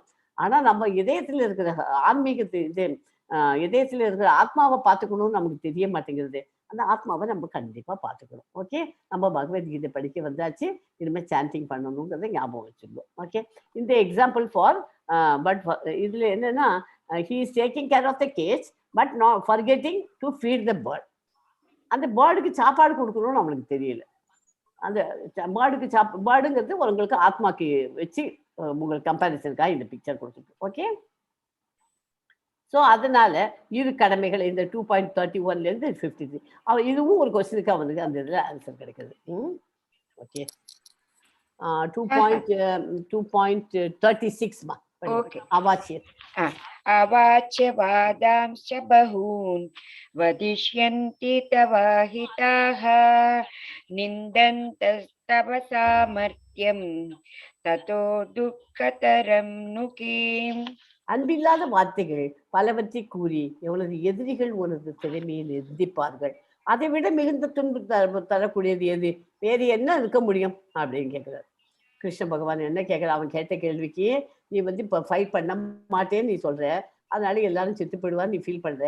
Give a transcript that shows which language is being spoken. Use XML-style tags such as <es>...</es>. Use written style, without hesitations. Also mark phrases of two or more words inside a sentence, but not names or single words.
<ta>ஆனால் நம்ம இதயத்தில் இருக்கிற ஆன்மீகத்து இதயத்தில் இருக்கிற ஆத்மாவை பார்த்துக்கணும்னு நமக்கு தெரிய மாட்டேங்கிறது. அந்த ஆத்மாவை நம்ம கண்டிப்பாக பார்த்துக்கணும். ஓகே, நம்ம பகவத்கீதை படிக்க வந்தாச்சு, இனிமேல் சாண்டிங் பண்ணணுங்கிறத ஞாபகம் வச்சுருக்கோம். ஓகே,</ta> <en>this example for but</en> <ta>இதில் என்னென்னா</ta> <en>he is taking care of the cage but not forgetting to feed the bird.</en> <ta>அந்த பேர்டுக்கு சாப்பாடு கொடுக்கணும்னு நம்மளுக்கு தெரியல. அந்த பேர்டுக்கு பேர்டுங்கிறது உங்களுக்கு ஆத்மாக்கு வச்சு உங்களுக்கு கம்பேரிசனுக்காக இந்த பிக்சர் கொடுத்துருக்கு. ஓகே, ஸோ அதனால இரு கடமைகள் இந்த 2.31லேருந்து 53 இதுவும் ஒரு கொஸ்டினுக்கு அவனுக்கு அந்த இதில் ஆன்சர் கிடைக்குது. ஓகே, 2.36 ஓகே. அவாச்சியம்</ta> <sa>अवाच्य वादांश्च बहून् वदिष्यन्ति तवाहिताः निन्दन्तस्तव सामर्थ्यं ततो दुःखतरं नु किम्.</sa> <ta>அன்பில்லாத வார்த்தைகள் பலவற்றை கூறி எவ்வளவு எதிரிகள் உனது திறமையை நிந்திப்பார்கள். அதை விட மிகுந்த துன்பு தரக்கூடியது எது, வேறு என்ன இருக்க முடியும் அப்படின்னு கேட்கிறார் கிருஷ்ண பகவான். என்ன கேட்குற, அவன் கேட்ட கேள்விக்கு நீ வந்து இப்போ ஃபைட் பண்ண மாட்டேன்னு நீ சொல்ற, அதனால எல்லாரும் செத்து போயிடுவான்னு நீ ஃபீல் பண்ற.</ta>